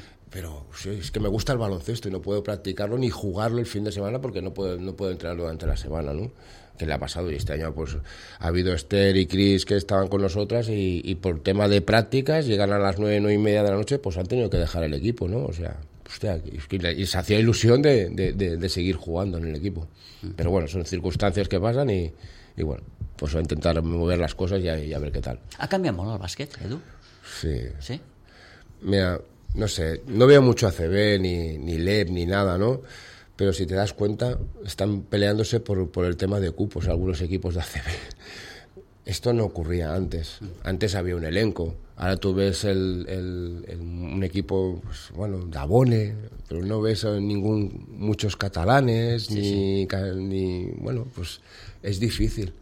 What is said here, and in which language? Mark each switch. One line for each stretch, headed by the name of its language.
Spanish: Pero sí, es que me gusta el baloncesto y no puedo practicarlo ni jugarlo el fin de semana porque no puedo entrenar durante la semana, ¿no? Que le ha pasado y este año pues ha habido Esther y Cris que estaban con nosotras y por tema de prácticas llegan a las 9:30 de la noche, pues han tenido que dejar el equipo, ¿no? O sea, hostia, y se hacía ilusión de seguir jugando en el equipo. Pero bueno,
Catalan: son circunstàncies que passen i bueno,
Spanish: pues intentar mover
Catalan: les coses i a veure què tal. Ha canviat molt el bàsquet, Edu? Sí. Sí?
Spanish: Mira, no sé, no veo mucho ACB, ni LEP, ni nada, ¿no? Pero si te das cuenta, están peleándose por el tema de cupos algunos equipos de ACB. Esto no ocurría antes. Antes había un elenco. Ahora tú ves el un equipo, pues, bueno, Dabone, pero no ves muchos catalanes, sí, ni bueno, pues es difícil.